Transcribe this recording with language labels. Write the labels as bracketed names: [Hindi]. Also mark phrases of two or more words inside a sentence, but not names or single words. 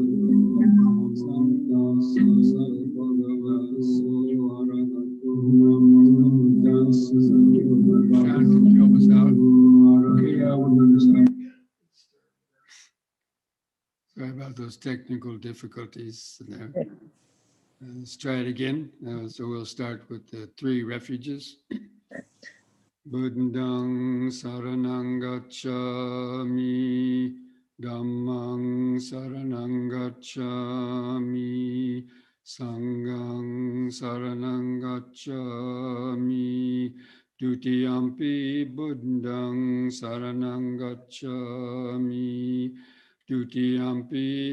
[English] John, can you help us out? Okay, we're going to start. Sorry about those technical difficulties there. Let's try it again. So we'll start with the three refuges. [Pali] Buddhang saranang gacchami, Dhammang saranang gacchami, Sanghang saranang gacchami, Dutiyampi Buddhang saranang gacchami, Dutiyampi